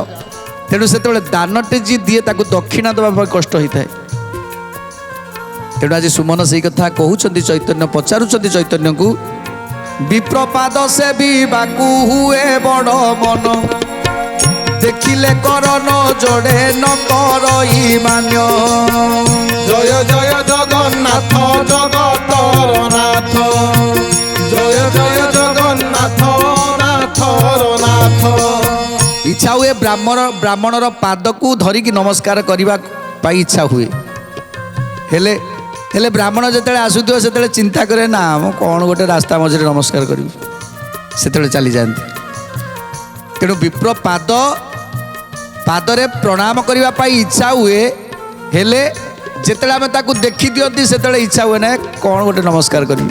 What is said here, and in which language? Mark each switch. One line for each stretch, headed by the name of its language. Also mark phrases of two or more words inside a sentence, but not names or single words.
Odia: ତେଣୁ ସେତେବେଳେ ଦାନଟେ ଯିଏ ଦିଏ ତାକୁ ଦକ୍ଷିଣା ଦେବା ପାଇଁ କଷ୍ଟ ହୋଇଥାଏ। ତେଣୁ ଆଜି ସୁମନ ସେଇ କଥା କହୁଛନ୍ତି, ଚୈତନ୍ୟ ପଚାରୁଛନ୍ତି ଚୈତନ୍ୟକୁ, ବିପ୍ରପାଦ ସେବିବାକୁ ହୁଏ ବଡ଼ ମନ, ଦେଖିଲେ କର ନ ଯୋଡ଼େ ନ କରଇ ମାନ୍ୟ। ଜୟ ଜୟ ଜଗନ୍ନାଥ ଜଗତର ନାଥ, ଜୟ ଜୟ ଜଗନ୍ନାଥ ନାଥର ନାଥ। ଇଚ୍ଛା ହୁଏ ବ୍ରାହ୍ମଣର ପାଦକୁ ଧରିକି ନମସ୍କାର କରିବା ପାଇଁ ଇଚ୍ଛା ହୁଏ। ହେଲେ ହେଲେ ବ୍ରାହ୍ମଣ ଯେତେବେଳେ ଆସୁଥିବ ସେତେବେଳେ ଚିନ୍ତା କରେ ନା ମୁଁ କ'ଣ ଗୋଟେ ରାସ୍ତା ମଝିରେ ନମସ୍କାର କରିବି, ସେତେବେଳେ ଚାଲିଯାଆନ୍ତି। ତେଣୁ ବିପ୍ର ପାଦରେ ପ୍ରଣାମ କରିବା ପାଇଁ ଇଚ୍ଛା ହୁଏ, ହେଲେ ଯେତେବେଳେ ଆମେ ତାକୁ ଦେଖିଦିଅନ୍ତି ସେତେବେଳେ ଇଚ୍ଛା ହୁଏ ନା କ'ଣ ଗୋଟେ ନମସ୍କାର କରିବି।